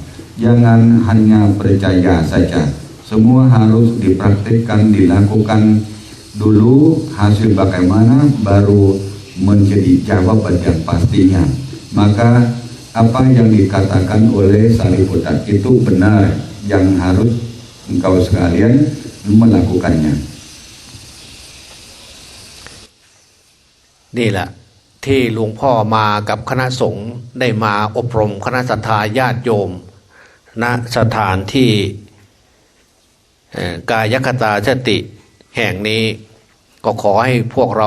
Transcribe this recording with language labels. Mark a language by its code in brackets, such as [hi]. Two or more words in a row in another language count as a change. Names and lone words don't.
[id] Jangan hanya percaya saja. Semua harus dipraktikkan, dilakukan dulu, hasil bagaimana baru menjadi jawaban yang pastinya. Maka apa yang dikatakan oleh Sariputta itu benar, yang harus engkau sekalian melakukannya. [th] นี่แหละที่หลวงพ่อมากับคณะสงฆ์ได้มาอบรมคณะศรัทธาญาติโยมณสถานที่กายคตาสติแห่งนี้ก็ขอให้พวกเรา